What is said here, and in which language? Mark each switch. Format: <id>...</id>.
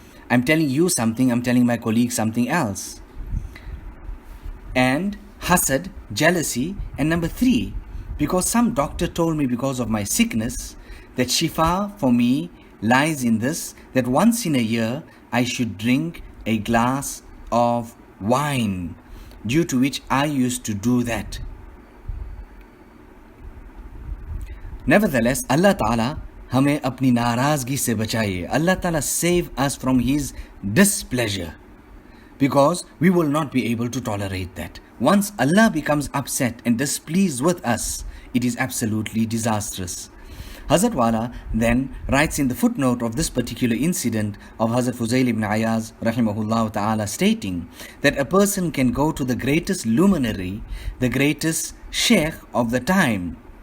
<en>I'm telling you something, I'm telling my colleague something else. And hasad, jealousy, and number three, because some doctor told me because of my sickness that shifa for me lies in this, that once in a year I should drink a glass of wine, due to which I used to do that.</en> <hi>Nevertheless, Allah Ta'ala हमें अपनी नाराज़गी से बचाइए.</hi> <en>Allah Ta'ala save us from His displeasure, because we will not be able to tolerate that. Once Allah becomes upset and displeased with us, it is absolutely disastrous. Hazrat Wala then writes in the footnote of this particular incident of Hazrat Fuzail ibn Ayaz rahimahullah ta'ala, stating that a person can go to the greatest luminary, the greatest sheikh of the time.</en>